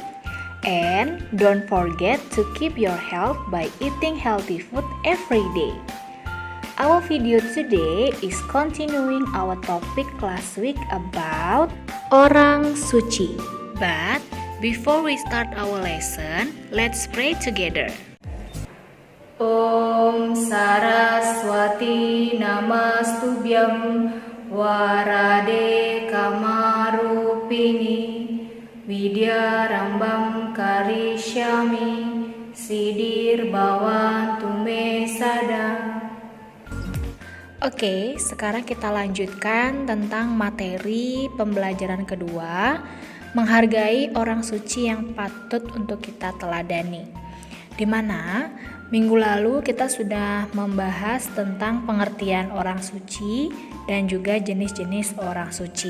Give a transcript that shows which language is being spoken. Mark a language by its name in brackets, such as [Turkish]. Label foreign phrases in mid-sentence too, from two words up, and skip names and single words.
[English] And don't forget to keep your health by eating healthy food every day. Our video today is continuing our topic last week about [Indonesian] Orang suci. [English] But before we start our lesson, let's pray together. [Sanskrit] Om Saraswati Namastubhyam Warade Kamarupini Vidyarambam Karishyami Sidir Bhavantu Me Sada. [Indonesian] Oke, sekarang kita lanjutkan tentang materi pembelajaran kedua, menghargai orang suci yang patut untuk kita teladani. Di mana minggu lalu kita sudah membahas tentang pengertian orang suci dan juga jenis-jenis orang suci.